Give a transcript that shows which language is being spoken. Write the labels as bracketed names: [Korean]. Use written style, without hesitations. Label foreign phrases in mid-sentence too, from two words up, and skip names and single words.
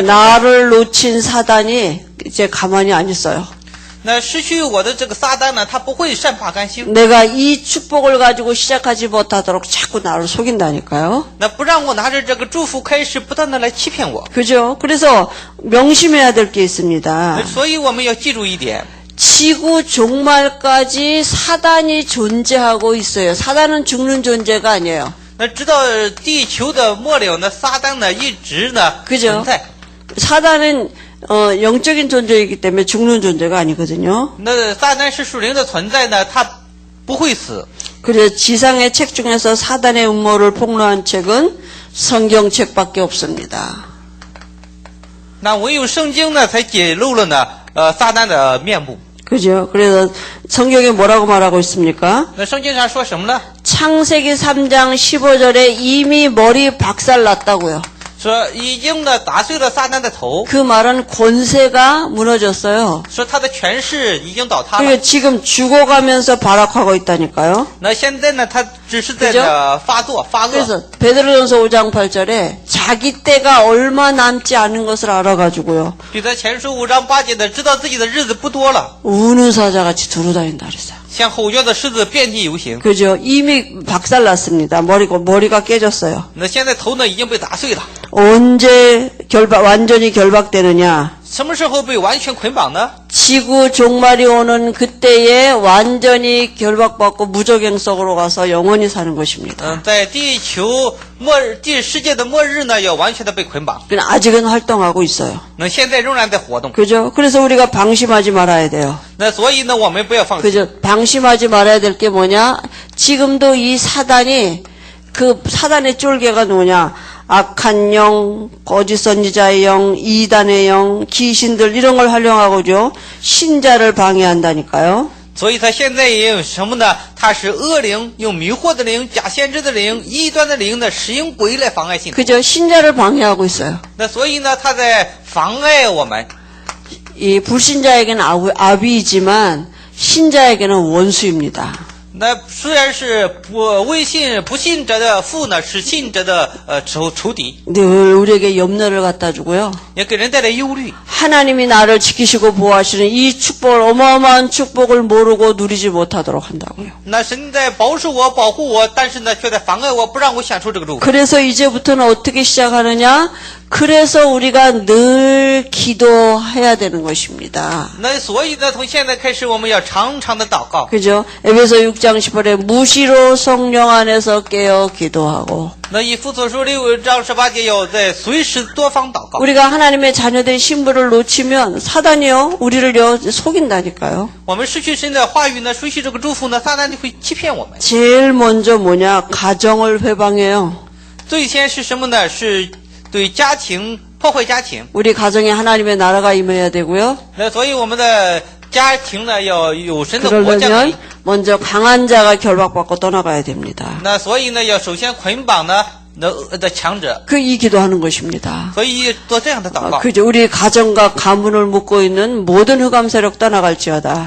[Korean] 나를 놓친 사단이 이제 가만히 안 있어요. [Chinese] 那失去我的这个撒旦呢，他不会善罢甘休。 [Korean] 내가 이 축복을 가지고 시작하지 못하도록 자꾸 나를 속인다니까요. [Chinese] 那不让我拿着这个祝福开始不断的来欺骗我。 [Korean] 그죠? 그래서 명심해야 될 게 있습니다. [Chinese] 所以我们要记住一点， [Korean] 지구 종말까지 사단이 존재하고 있어요. 사단은 죽는 존재가 아니에요. [Chinese] 那直到地球的末了呢，撒旦呢一直呢 [Korean] 그죠? [Chinese] 存在。 [Korean] 사단은 영적인 존재이기 때문에 죽는 존재가 아니거든요. [Chinese] 那撒旦是属灵的存在呢，他不会死。 [Korean] 그래서 지상의 책 중에서 사단의 음모를 폭로한 책은 성경책밖에 없습니다. [Chinese] 那唯有圣经呢，才揭露了呢，撒旦的面目。 [Korean] 그죠? 그래서 성경에 뭐라고 말하고 있습니까? [Chinese] 那圣经上说什么呢？ [Korean] 창세기 3장 15절에 이미 머리 박살 났다고요. [Chinese] 说已经呢打碎了撒旦的头， [Korean] 그 말은 권세가 무너졌어요. [Chinese] 说他的权势已经倒塌了。 [Korean] 그리고 지금 죽어가면서 발악하고 있다니까요. [Chinese] 那现在呢，他只是在 [Korean] 그죠? [Chinese] 发作发恶。 [Korean] 그래서 베드로전서 5장 8절에 자기 때가 얼마 남지 않은 것을 알아가지고요. [Chinese] 彼得前书5章8节的，知道自己的日子不多了， [Korean] 우는 사자같이 두루다닌다 그랬어요. [Chinese] 像吼叫的狮子遍地游行。 [Korean] 그죠? 이미 박살났습니다. 머리가 깨졌어요. [Chinese] 那现在头呢已经被打碎了， [Korean] 언제 완전히 결박되느냐? [Chinese] 什么时候被完全捆绑呢？ [Korean] 지구 종말이 오는 그때에 완전히 결박받고 무적행 속으로 가서 영원히 사는 것입니다. [Chinese] 在地球世界的末日呢，要完全的被捆绑。 [Korean] 그러나 아직은 활동하고 있어요. [Chinese] 那现在仍然在活动。 [Korean] 그죠? 그래서 우리가 방심하지 말아야 돼요. [Chinese] 那所以呢，我们不要放弃。 [Korean] 그죠? 방심하지 말아야 될 게 뭐냐? 지금도 이 사단이 그 사단의 쫄개가 뭐냐? 악한 영, 거짓 선지자의 영, 이단의 영, 귀신들 이런 걸 활용하고죠. 신자를 방해한다니까요. [Chinese] 所以他现在也有什么呢？他是恶灵，用迷惑的灵、假先知的灵、异端的灵呢，使用鬼来妨碍信徒。 [Korean] 그죠? 신자를 방해하고 있어요. [Chinese] 那所以呢，他在妨碍我们。 [Korean] 이 불신자에게는 아비이지만 신자에게는 원수입니다. [Chinese] 那虽然是不信者的父呢，是信者的仇敌， [Korean] 늘 우리에게 염려를 갖다 주고요. [Chinese] 也给人带来忧虑。 [Korean] 하나님이 나를 지키시고 보호하시는 이 축복을 어마어마한 축복을 모르고 누리지 못하도록 한다고요. [Chinese] 那神在保守我、保护我，但是呢，却在妨碍我，不让我享受这个祝福。 [Korean] 그래서 이제부터는 어떻게 시작하느냐? 그래서 우리가 늘 기도해야 되는 것입니다. [Chinese] 那所以呢，从现在开始，我们要常常的祷告。 [Korean] 그죠? 에베소 6장 10절에 무시로 성령 안에서 깨어 기도하고 [Chinese] 那以弗所书6章18节，要在随时多方祷告。 [Korean] 우리가 하나님의 자녀된 신분을 놓치면 사단이요 우리를요 속인다니까요. [Chinese] 我们失去神的话语呢，失去这个祝福呢，撒旦就会欺骗我们。 [Korean] 제일 먼저 뭐냐? 가정을 회방해요. [Chinese] 最先是什么呢？是对家庭破坏家庭。 [Korean] 우리 가정에 하나님의 나라가 임해야 되고요. [Chinese] 那所以我们的家庭呢，要有神的国降临。 [Korean] 그러려면 먼저 강한 자가 결박받고 떠나가야 됩니다. [Chinese] 那所以呢，要首先捆绑呢的强者， [Korean] 그 이 기도하는 것입니다. [Chinese] 所以做这样的祷告。 [Korean] 그죠? 우리 가정과 가문을 묶고 있는 모든 흑암 세력 떠나갈지어다.